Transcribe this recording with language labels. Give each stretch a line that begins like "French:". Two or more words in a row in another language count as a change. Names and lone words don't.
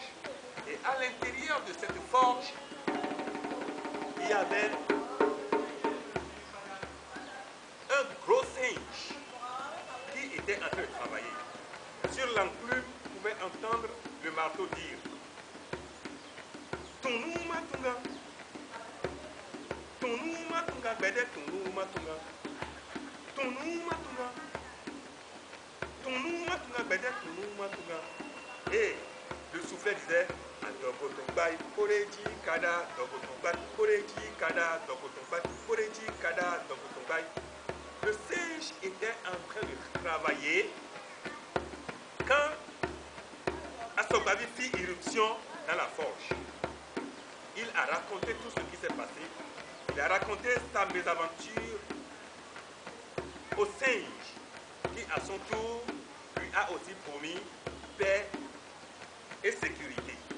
French: Et à l'intérieur de cette forge, il y avait un gros singe qui était en train de travailler. Sur l'enclume, vous pouvez entendre le marteau dire Tunuma tunga, Tunuma tunga, bede Tunuma tunga, Tunuma tunga, Tunuma tunga, bede Tunuma tunga. Et le soufflet disait Adogotombai, Koreji Kada, Dogotombai, Koreji Kada, Dogotombai, Koreji Kada, Dogotombai. Le singe était en train de travailler quand Asobavi fit irruption dans la forge. Il a raconté tout ce qui s'est passé. Il a raconté sa mésaventure au singe qui, à son tour, lui a aussi promis paix et sécurité.